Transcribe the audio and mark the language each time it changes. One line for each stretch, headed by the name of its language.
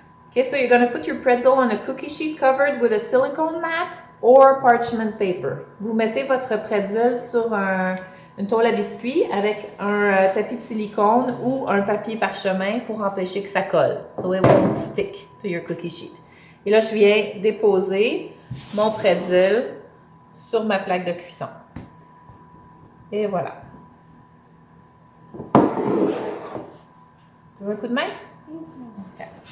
English: Okay, so you're going to put your pretzel on a cookie sheet covered with a silicone mat or parchment paper.
French: Vous mettez votre pretzel sur une tôle à biscuits avec un tapis de silicone ou un papier parchemin pour empêcher que ça colle.
English: So it won't stick to your cookie sheet.
French: Et là, je viens déposer mon pretzel sur ma plaque de cuisson. Et voilà. Tu veux un coup de main? OK.